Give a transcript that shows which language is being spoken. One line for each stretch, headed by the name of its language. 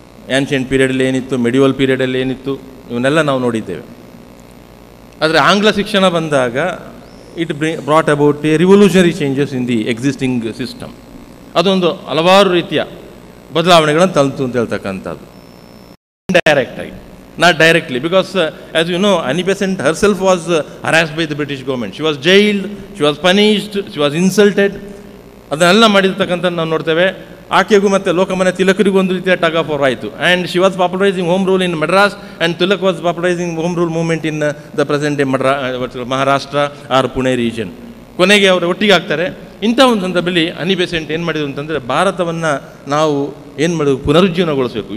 Kannada: ಆ್ಯನ್ಷಿಯಂಟ್ ಪೀರಿಯಡಲ್ಲಿ ಏನಿತ್ತು, ಮೆಡಿವಲ್ ಪೀರಿಯಡಲ್ಲಿ ಏನಿತ್ತು, ಇವನ್ನೆಲ್ಲ ನಾವು ನೋಡಿದ್ದೇವೆ. ಆದರೆ ಆಂಗ್ಲ ಶಿಕ್ಷಣ ಬಂದಾಗ
English: It brought about a revolutionary changes in the existing system.
Kannada: ಅದೊಂದು ಹಲವಾರು ರೀತಿಯ ಬದಲಾವಣೆಗಳನ್ನು ತಂತು ಅಂತ ಹೇಳ್ತಕ್ಕಂಥದ್ದು.
English: ಇಂಡೈರೆಕ್ಟಾಗಿ, not directly, because as you know, Annie Besant herself was harassed by the British government. She was jailed, she was punished, she was insulted.
Kannada: ಅದನ್ನೆಲ್ಲ ಮಾಡಿರ್ತಕ್ಕಂಥದ್ದು ನಾವು ನೋಡ್ತೇವೆ. ಆಕೆಗೂ ಮತ್ತು ಲೋಕಮಾನ್ಯ ತಿಲಕರಿಗೂ ಒಂದು ರೀತಿಯ
English: tug of war
Kannada: ಆಯಿತು.
English: And she was popularising home rule in Madras, and Tilak was popularising home rule movement in the present day Maharashtra or Pune region.
Kannada: ಕೊನೆಗೆ ಅವರು ಒಟ್ಟಿಗೆ ಆಗ್ತಾರೆ. ಇಂಥ ಒಂದು ಸಂದರ್ಭದಲ್ಲಿ ಅನಿ ಬೆಸೆಂಟ್ ಏನು ಮಾಡಿದ್ರು ಅಂತಂದರೆ, ಭಾರತವನ್ನು ನಾವು ಏನು ಮಾಡೋದು, ಪುನರುಜ್ಜೀವನಗೊಳಿಸಬೇಕು.